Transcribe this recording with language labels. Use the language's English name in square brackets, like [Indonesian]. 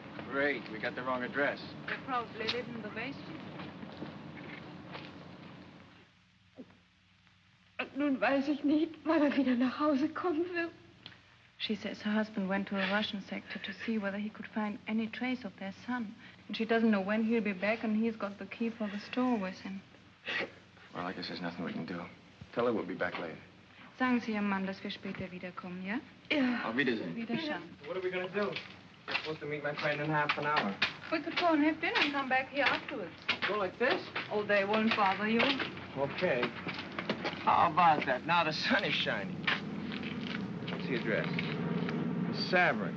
[English] Great, we got the wrong address. They probably live in the basement. [German] Nun weiß ich nicht, wann er wieder nach Hause kommen wird. [English] She says her husband went to a Russian sector to see whether he could find any trace of their son. And she doesn't know when he'll be back, and he's got the key for the store with him. Well, I guess there's nothing we can do. Tell her we'll be back later. [German] Sagen Sie Ihrem Mann, dass wir später wiederkommen, ja? Ja. Auf Wiedersehen. Wiederschauen. [English] What are we going to do? We're supposed to meet my friend in half an hour. We could go and have dinner and come back here afterwards. Go like this? Oh, they won't bother you. Okay. How about that? Now the sun is shining. What's the address? The Savern.